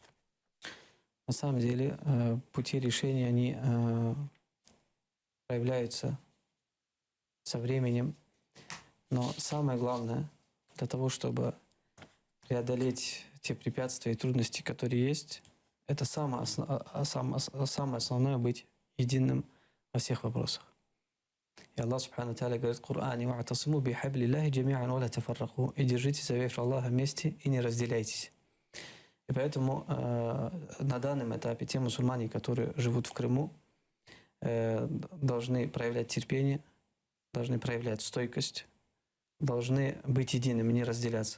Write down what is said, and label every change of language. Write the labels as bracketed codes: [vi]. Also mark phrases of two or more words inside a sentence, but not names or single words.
[ru] На самом деле пути решения, они проявляются со временем. Но самое главное, для того, чтобы преодолеть те препятствия и трудности, которые есть, это самое основное — быть единым во всех вопросах. И Аллах [ar] سبحانه وتعالى [ru] говорит в Коране: [ar] «واعتصموا بحبل الله جميعا ولا تفرقوا». [ru] И держитесь за ветвь Аллаха вместе и не разделяйтесь. И поэтому на данном этапе те мусульмане, которые живут в Крыму, должны проявлять терпение, должны проявлять стойкость, должны быть едиными, не разделяться.